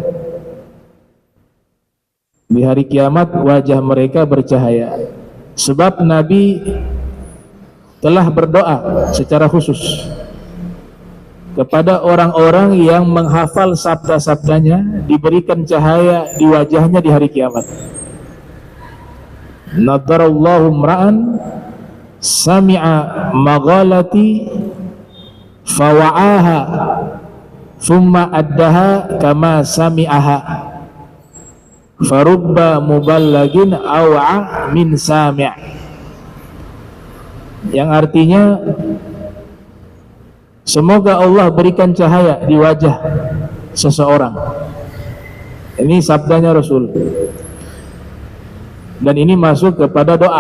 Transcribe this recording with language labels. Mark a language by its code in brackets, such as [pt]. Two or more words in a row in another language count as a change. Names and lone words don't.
[id] Di hari kiamat wajah mereka bercahaya, sebab Nabi telah berdoa secara khusus kepada orang-orang yang menghafal sabda-sabdanya, diberikan cahaya di wajahnya di hari kiamat. [ar] نضر الله امرأ سمع مقالتي فوعاها ثم أداها كما سمعها فرب مبلغ أوعى من سامع'. [id] Yang artinya, semoga Allah berikan cahaya di wajah seseorang. Ini sabdanya Rasul, dan ini masuk kepada doa.